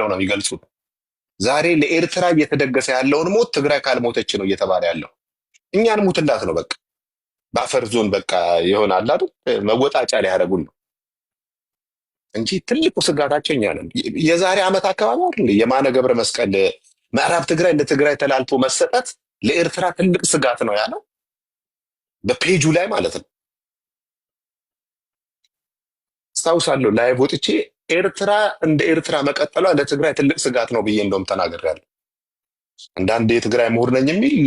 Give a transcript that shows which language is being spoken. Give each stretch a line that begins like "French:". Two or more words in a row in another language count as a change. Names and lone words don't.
Amharic: ነው የሚገልጹት። ዛሬ ለኤርትራ እየተደገሰ ያለውን ሞት ትግራይ ካልሞተች ነው እየተባለ ያለው። እኛን ሙትላት ነው በቃ በአፈር ዞን በቃ ይሆናል አይደል መወጣጫ ላይ ያደረጉን ነው እንጂ ትልቁ ስጋታቸው እኛ ነን። የዛሬ ዓመት አካባቢ አይደል የማነ ገብረ መስቀል ምዕራብ ትግራይ ለትግራይ ተላልፎ መሰጠት ለኤርትራ ትልቅ ስጋት ነው ያለው በፔጁ ላይ ማለት ነው። ሳውሳለሁ ላይ ወጥቼ ኤርትራ እንደ ኤርትራ መቀጠሏ ለትግራይ ትልቅ ስጋት ነው ብዬ እንደውም ተናግሬያለሁ። አንዳንድ የትግራይ ምሁር ነኝ የሚል